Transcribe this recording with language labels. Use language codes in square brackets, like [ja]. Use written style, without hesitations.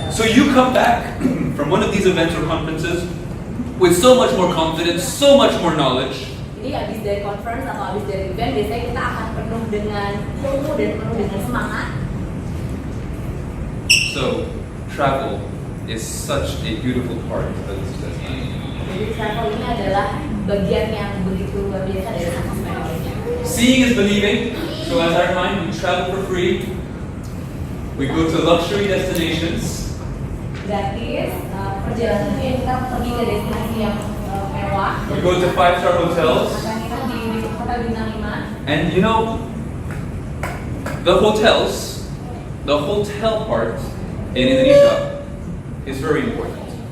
[en] So you come back from one of these events or conferences with so much more confidence, so much more knowledge. [id] Jadi habis dari conference atau habis dari event, biasanya kita akan penuh dengan ilmu dan penuh dengan semangat. [en] So travel is such a beautiful part of this business. [id] Jadi travel ini adalah bagian yang begitu luar biasa dari sukses. [en] Seeing is believing. So as I remind, we travel for free. We go to luxury destinations. [id] Gratis, perjalanannya kita pergi ke destinasi yang mewah. [en] We go to 5-star hotels. [id] Akan kita di hotel bintang 5. [en] And you know, the hotels, the hotel part in Indonesia is very important.